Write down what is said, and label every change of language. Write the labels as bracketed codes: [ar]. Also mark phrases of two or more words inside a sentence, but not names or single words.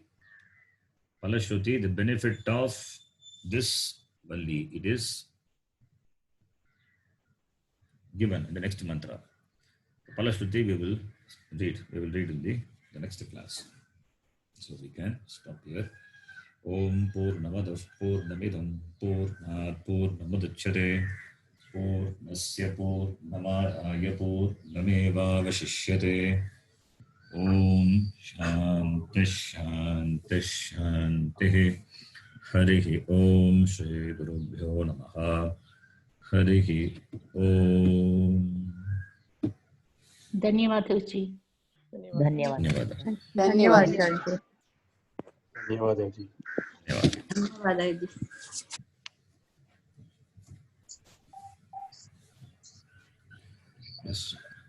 [en] Palashruti, the benefit of this valli, it is given in the next mantra. Palashruti we will read in the next class. So we can stop here. [sa] ॐ पूर्णमदः पूर्णमिदं पूर्णात् पूर्णमुदच्यते पूर्णस्य पूर्णमादाय पूर्णमेवावशिष्यते. ॐ शान्तिः शान्तिः शान्तिः. हरिः ॐ श्री गुरुभ्यो नमः. हरिः ॐ. [hi] धन्यवाद जी. धन्यवाद. धन्यवाद धन्यवाद जी. धन्यवाद जी. [en] Yes.